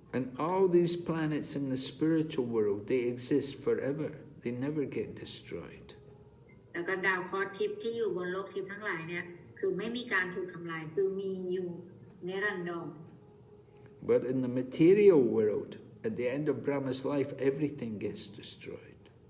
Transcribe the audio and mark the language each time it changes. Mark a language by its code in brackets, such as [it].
[en] And all these planets in the spiritual world, they exist forever. They never get destroyed. [th] แล้วก็ดาวเคราะห์ทิพย์ที่อยู่บนโลกทิพย์ทั้งหลายเนี่ยคือไม่มีการถูกทำลายคือมีอยู่ นิรันดร [en] But in the material world, at the end of Brahma's life, everything gets destroyed.